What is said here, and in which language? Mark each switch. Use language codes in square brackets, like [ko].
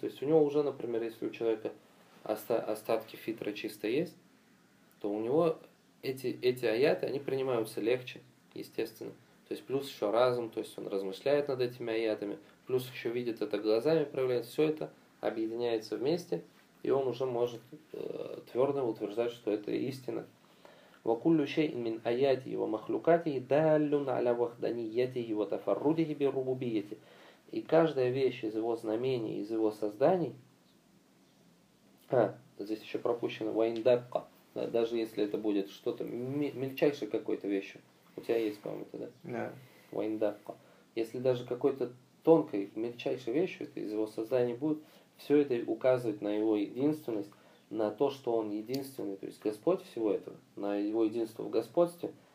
[ru] То есть у него уже, например, если у человека остатки фитра чисто есть, то у него эти аяты, они принимаются легче, естественно. То есть плюс еще разум, то есть он размышляет над этими аятами, плюс еще видит это глазами, проявляет, все это объединяется вместе, и он уже может твердо утверждать, что это истина. [ar] وكل شيء من آياته ومخلوقاته دال على وحدانيته وتفرده بربوبيته. [ru] И каждая вещь из его знамений, из его созданий, здесь еще пропущено вайндакка, да, даже если это будет что-то мельчайшее какой-то вещь, у тебя есть, по-моему, это, да? Вайндакка. Если даже какой-то тонкой, мельчайшей вещью это из его создания будет, все это указывает на его единственность, на то, что он единственный, то есть Господь всего этого, на его единство в господстве.